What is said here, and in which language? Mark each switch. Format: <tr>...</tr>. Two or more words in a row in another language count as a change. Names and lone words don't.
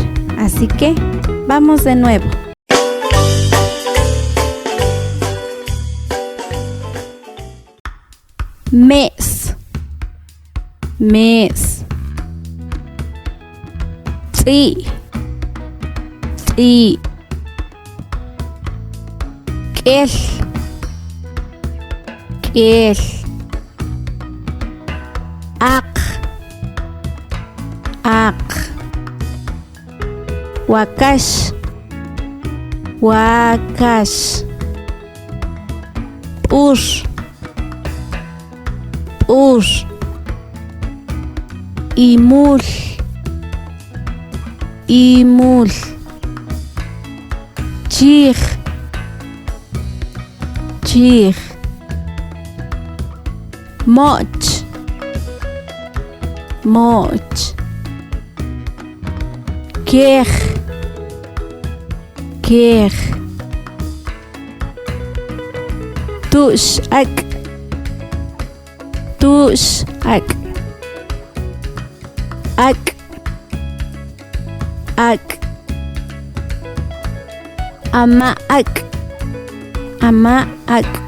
<es>Así que vamos de nuevo. Mes, mes.</es> <yua>Tsi, tsi. Kel, kel. Ak, ak. Wakash, wakash. Push, push. Imul, imul. Chir, chir. Moch, moch. Kech, kech. Tush, ak, tush, ak. Ak, ak. Ama, ak, ama, ak.</yua>